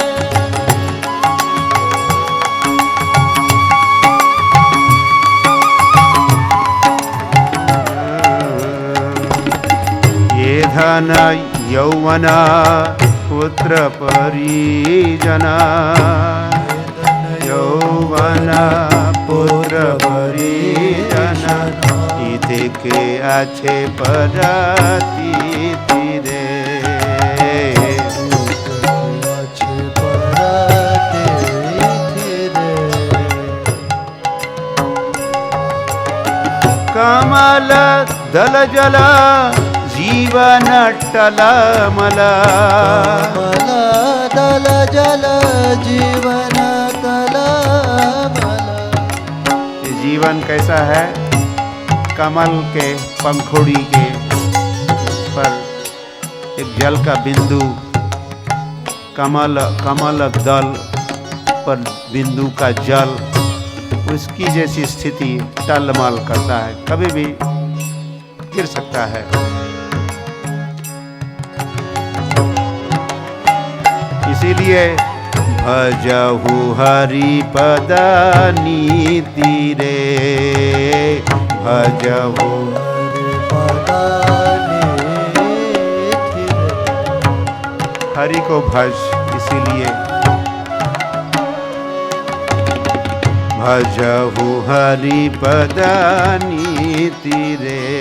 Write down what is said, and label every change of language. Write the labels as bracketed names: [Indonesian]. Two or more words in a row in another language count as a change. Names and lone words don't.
[Hindi] ये धन यौवन पुत्र परिजन यौवन पुत्र परिजन इति के अच्छे परती रे अच्छे परते रे कमल दल जल जीवन टलमल कमल दल जल जीवन तलमल जीवन कैसा है? कमल के पंखुड़ी के पर एक जल का बिंदु कमल दल पर बिंदु का जल उसकी जैसी स्थिति टलमल करता है, कभी भी गिर सकता है। इसीलिए भजहु हरि पद नीति रे भजहु हरि को भज, इसीलिए भजहु हरि पद नीति रे